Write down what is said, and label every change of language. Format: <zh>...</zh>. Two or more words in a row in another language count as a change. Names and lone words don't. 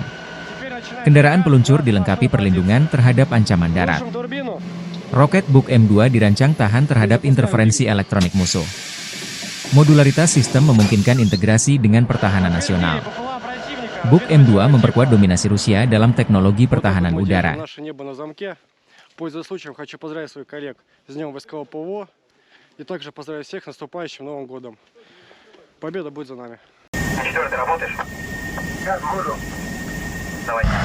<id>Kendaraan peluncur dilengkapi perlindungan terhadap ancaman darat. Roket Buk M2 dirancang tahan terhadap interferensi elektronik musuh. Modularitas sistem memungkinkan integrasi dengan pertahanan nasional. Buk M2 memperkuat dominasi Rusia dalam teknologi pertahanan udara.</id> <ru>Победа будет за нами. Четвертый, работаешь? Как буду. Давай.</ru>